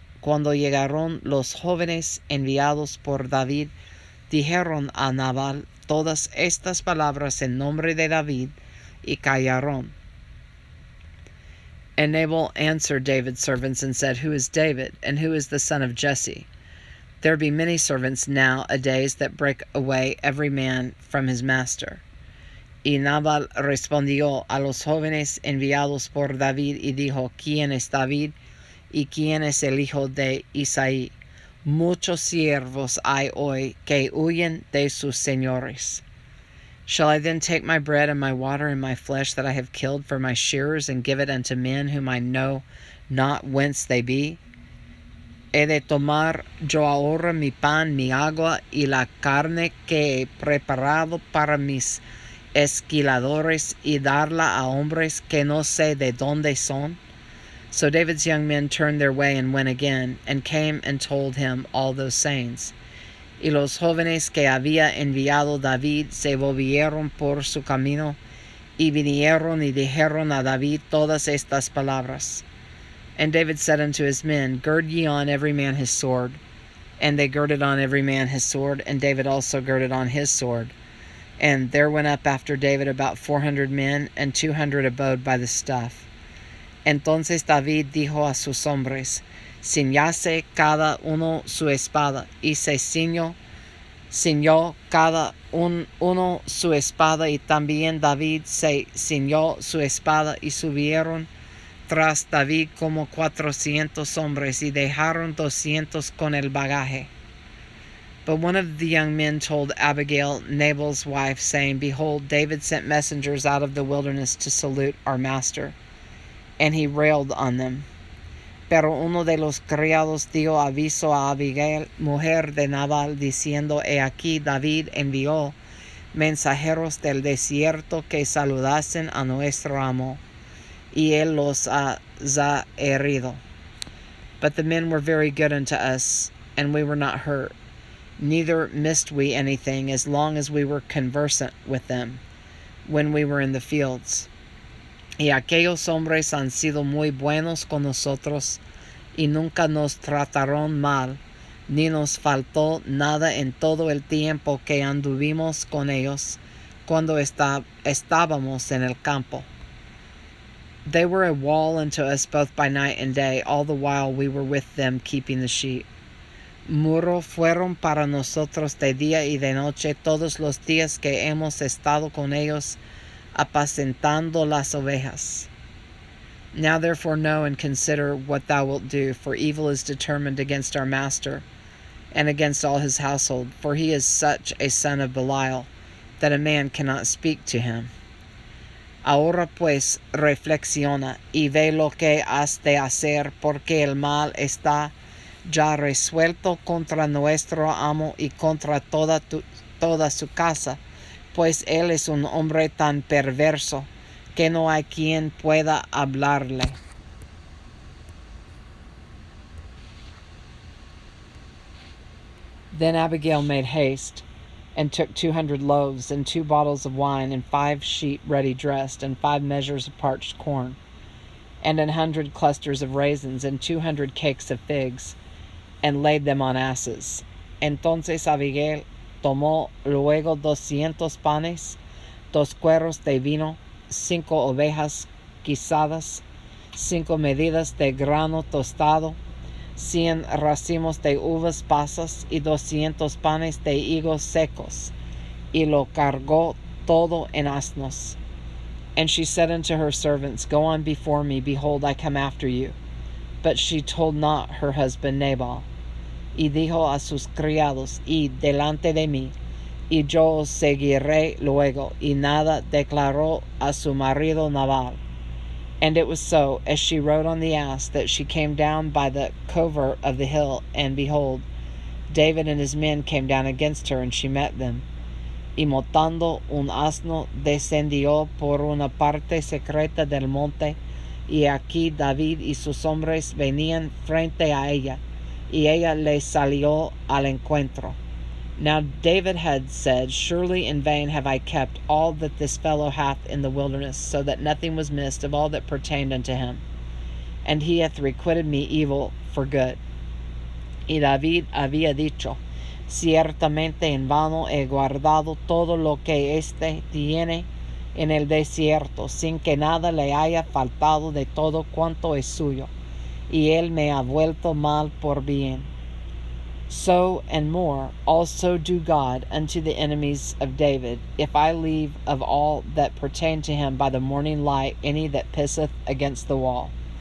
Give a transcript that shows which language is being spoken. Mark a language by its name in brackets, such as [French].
[Spanish] Cuando llegaron los jóvenes enviados por David, dijeron a Nabal todas estas palabras en nombre de David, y callaron. [English] And Nabal answered David's servants and said, Who is David, and who is the son of Jesse? There be many servants nowadays that break away every man from his master. [Spanish] Y Nabal respondió a los jóvenes enviados por David y dijo, ¿Quién es David? ¿Y quién es el hijo de Isaí? Muchos siervos hay hoy que huyen de sus señores. [English] Shall I then take my bread and my water and my flesh that I have killed for my shearers, and give it unto men whom I know not whence they be? [Spanish] He de tomar yo ahora mi pan, mi agua, y la carne que he preparado para mis esquiladores, y darla a hombres que no sé de dónde son? [English] So David's young men turned their way and went again, and came and told him all those sayings. [Spanish] Y los jóvenes que había enviado David se volvieron por su camino, y vinieron y dijeron a David todas estas palabras. [English] And David said unto his men, Gird ye on every man his sword. And they girded on every man his sword, and David also girded on his sword. And there went up after David about 400 men, and 200 abode by the stuff. [Spanish] Entonces David dijo a sus hombres, Ciñase cada uno su espada, y se ciñó cada uno su espada, y también David se ciñó su espada, y subieron tras David como 400 hombres, y dejaron 200 con el bagaje. [English] But one of the young men told Abigail, Nabal's wife, saying, Behold, David sent messengers out of the wilderness to salute our master. And he railed on them. [Spanish] Pero uno de los criados dio aviso a Abigail, mujer de Nabal, diciendo, He aquí David envió mensajeros del desierto que saludasen a nuestro amo, y él los ha herido. [English] But the men were very good unto us, and we were not hurt. Neither missed we anything, as long as we were conversant with them, when we were in the fields. [Spanish] Y aquellos hombres han sido muy buenos con nosotros, y nunca nos trataron mal, ni nos faltó nada en todo el tiempo que anduvimos con ellos, cuando estábamos en el campo. [English] They were a wall unto us both by night and day, all the while we were with them keeping the sheep. [Spanish] Muro fueron para nosotros de día y de noche todos los días que hemos estado con ellos, apacentando las ovejas. [English] Now therefore know and consider what thou wilt do, for evil is determined against our master, and against all his household, for he is such a son of Belial, that a man cannot speak to him. [Spanish] Ahora pues reflexiona, y ve lo que has de hacer, porque el mal está ya resuelto contra nuestro amo y contra toda su casa, pues él es un hombre tan perverso que no hay quien pueda hablarle. [English] Then Abigail made haste, and took 200 loaves, and 2 bottles of wine, and 5 sheep ready dressed, and 5 measures of parched corn, and 100 clusters of raisins, and 200 cakes of figs, and laid them on asses. [Spanish] Entonces Abigail tomó luego 200 panes, 2 cueros de vino, 5 ovejas guisadas, 5 medidas de grano tostado, 100 racimos de uvas pasas y 200 panes de higos secos, y lo cargó todo en asnos. [English] And she said unto her servants, Go on before me, behold, I come after you. But she told not her husband Nabal. [Spanish] Y dijo a sus criados, Id delante de mí, y yo os seguiré luego. Y nada declaró a su marido Nabal. [English] And it was so, as she rode on the ass, that she came down by the covert of the hill, and behold, David and his men came down against her, and she met them. [Spanish] Y montando un asno, descendió por una parte secreta del monte, y aquí David y sus hombres venían frente a ella, y ella le salió al encuentro. [English] Now David had said, Surely in vain have I kept all that this fellow hath in the wilderness, so that nothing was missed of all that pertained unto him. And he hath requited me evil for good. [Spanish] Y David había dicho, Ciertamente en vano he guardado todo lo que éste tiene en el desierto, sin que nada le haya faltado de todo cuanto es suyo, y él me ha vuelto mal por bien. [English] So and more also do God unto the enemies of David, if I leave of all that pertain to him by the morning light any that pisseth against the wall.